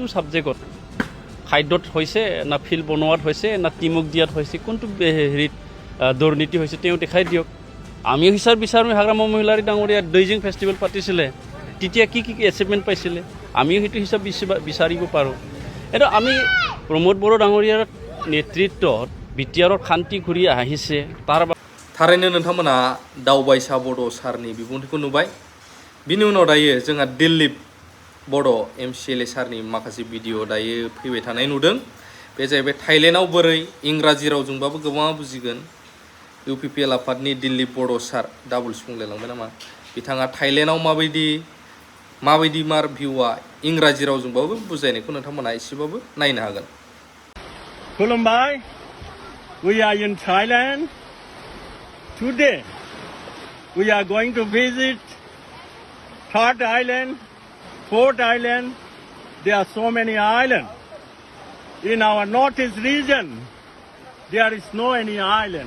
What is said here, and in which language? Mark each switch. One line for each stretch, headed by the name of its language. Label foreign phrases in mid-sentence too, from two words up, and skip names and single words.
Assamese: ছাবজেক্টত খাদ্যত হৈছে না ফিল্ড বনোৱাত হৈছে না টিমক দিয়াত হৈছে কোনটো হেৰিত দুৰ্নীতি হৈছে তেওঁ দেখাই দিয়ক আমি হিচাপ বিচাৰোঁ হাগ্ৰামা মহিলাৰী ডাঙৰীয়া
English: dredging festival
Assamese: পাতিছিলে তেতিয়া কি কি এচিভমেণ্ট পাইছিলে আমিও সেইটো হিচাপ বিচাৰিব পাৰোঁ এইটো আমি প্ৰমোদ বড়ো ডাঙৰীয়াৰ নেতৃত্বত বিটিআৰত শান্তি ঘূৰি আহিছে তাৰ
Bodo: थारैनो नोंथांमोना दावबायसा बड' सारनि बिबुंथिखौ नुबाय बिनि उनाव दायो जोंहा दिलीप बड' MCLA सारनि माखासे भिडिअ दायो फैबाय थानाय नुदों बे जाहैबाय थाइलेण्डआव बोरै इंराजि रावजोंबाबो गोबाङा बुजिगोन UPPL आफादनि दिलीप बड' सार डाबल बुंलायलांबाय नामा बिथाङा थाइलेण्डआव माबायदि मार भिउआ इंराजि रावजोंबाबो बुजायनायखौ नोंथांमोना एसेबाबो नायनो हागोन
English: Khulumbai, we are in Thailand. Today, we are going to visit third island, fourth island. There are so many islands. In our northeast region, there is no any island.